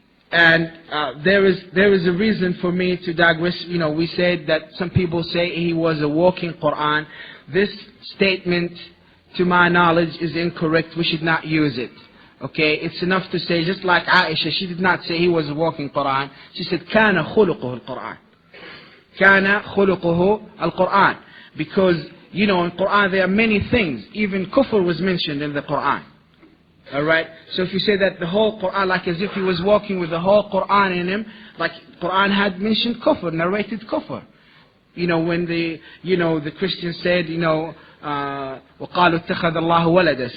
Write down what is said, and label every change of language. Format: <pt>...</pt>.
<en>And there is a reason for me to digress. We said that some people say he was a walking Quran. This statement, to my knowledge, is incorrect. We should not use it. Okay, it's enough to say, just like Aisha, she did not say he was a walking Quran. She said,</en> <ar>كَانَ خُلُقُهُ الْقُرْآنِ. كَانَ خُلُقُهُ الْقُرْآنِ.</ar> <en>Because, in Quran there are many things. Even kufr was mentioned in the Quran. Alright, so if you say that the whole Quran, like as if he was walking with the whole Quran in him, like Quran had mentioned kufr, narrated kufr. When the Christians said,</en> <ar>وَقَالُوا اتَّخَذَ اللَّهُ وَلَدًا.</ar>